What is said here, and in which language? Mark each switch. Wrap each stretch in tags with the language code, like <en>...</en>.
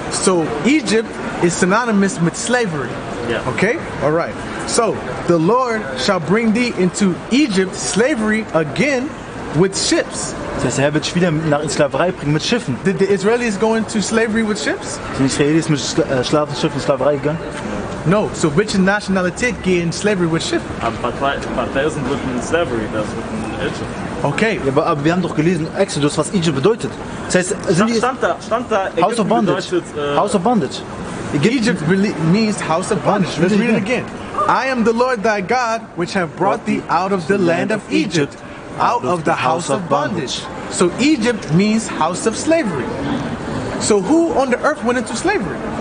<en>So Egypt is synonymous with slavery. Yeah. Okay? All right. So the Lord shall bring thee into Egypt slavery again with ships.</en> <de>Das heißt, der Herr wird dich wieder nach in Sklaverei bringen mit Schiffen.</de> <en>Did the Israelis go into slavery with ships?</en> <de>Sind die Israelis mit Schiffen in Sklaverei gegangen?</de> <en>No. So which nationality get in slavery with ships? But there isn't written slavery, that's written Egypt. Okay.</en> <de>Ja, aber wir haben doch gelesen, Exodus, was Egypt bedeutet. Das heißt, sind die Stand da,</de> <en>House of</en> <de>Ägypten</de> <en>Bondage.</en> <de>bedeutet,</de> <en>House of Bondage. Egypt really means house of bondage. Let's read it again. I am the Lord thy God, which have brought thee out of the land of Egypt, out of the house of bondage. So Egypt means house of slavery. So who on the earth went into slavery?</en>